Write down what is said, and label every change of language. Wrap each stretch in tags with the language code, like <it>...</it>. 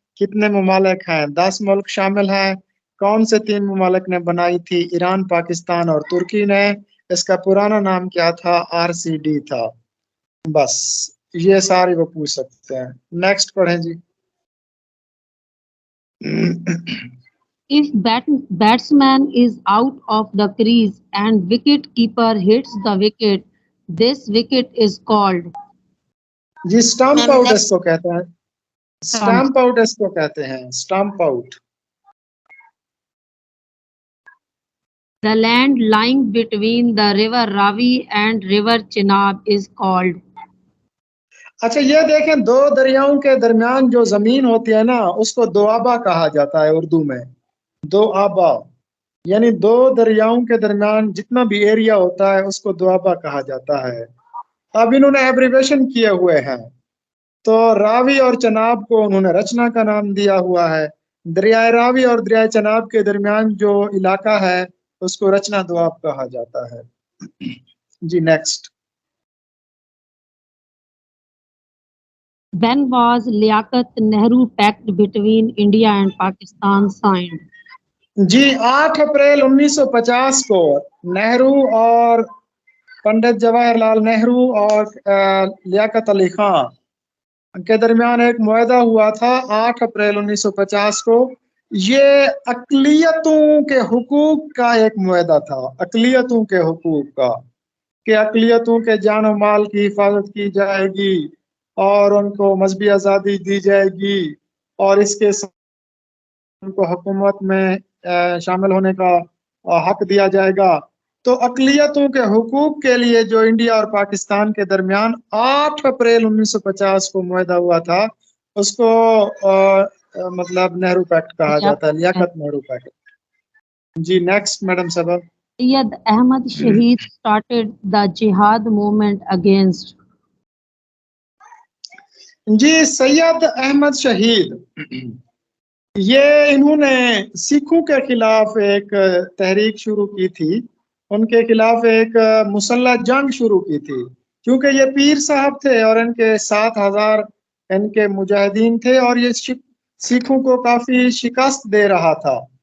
<ur>کتنے ممالک ہیں؟ 10 ملک شامل ہیں. کون سے 3 ممالک نے بنائی تھی؟ ایران، پاکستان اور ترکی نے. اس کا پرانا نام کیا تھا؟ RCD تھا. بس یہ سارے وہ پوچھ سکتے ہیں. نیکسٹ پڑھیں جی.</ur> <en>If batsman is out of the crease and wicket keeper hits the wicket, this wicket is called.</en> <ur>جی stump</ur> <en>Ma'am,</en> <ur>out اس</ur> <en>next.</en> <ur>کو کہتے ہیں. اسٹمپ آؤٹ اس کو کہتے ہیں. Stump out.</ur> <en>The land lying between the river Ravi and river Chenab is called.</en> <ur>اچھا یہ دیکھیں، 2 دریاؤں کے درمیان جو زمین ہوتی ہے نا اس کو دوآبا کہا جاتا ہے اردو میں. دوآبا یعنی 2 دریاؤں کے درمیان جتنا بھی ایریا ہوتا ہے اس کو دوآبا کہا جاتا ہے. اب انہوں نے ایبریویشن کیے ہوئے ہیں. تو راوی اور چناب کو انہوں نے رچنا کا نام دیا ہوا ہے. دریائے راوی اور دریائے چناب کے درمیان جو علاقہ ہے اس کو رچنا دوآب کہا جاتا ہے. جی next.</ur> <en>When was Liaquat Nehru Pact between India and Pakistan signed?</en> <ur>جی 8 April 1950 کو نہرو اور پنڈت جواہر لال نہرو اور لیاقت علی خان کے درمیان ایک معاہدہ ہوا تھا 8 اپریل 1950 کو. یہ اقلیتوں کے حقوق کا ایک معاہدہ تھا. اقلیتوں کے حقوق کا کہ اقلیتوں کے جان و مال کی حفاظت کی جائے گی اور ان کو مذہبی آزادی دی جائے گی اور اس کے ساتھ ان کو حکومت میں شامل ہونے کا حق دیا جائے گا. تو اقلیتوں کے حقوق کے لیے جو انڈیا اور پاکستان کے درمیان 8 اپریل 1950 کو معاہدہ ہوا تھا اس کو مطلب نہرو پیکٹ کہا جاتا ہے. لیاقت نہرو پیکٹ. جی نیکسٹ میڈم صاحبہ.</ur> <en>Sayyid Ahmad Shahid started the jihad movement against.</en> <ur>جی سید احمد شہید یہ انہوں نے سکھوں کے خلاف ایک تحریک شروع کی تھی. ان کے خلاف ایک مسلح جنگ شروع کی تھی کیونکہ یہ پیر صاحب تھے اور ان کے 7,000 ان کے مجاہدین تھے اور یہ سکھوں کو کافی شکست دے رہا تھا.</ur>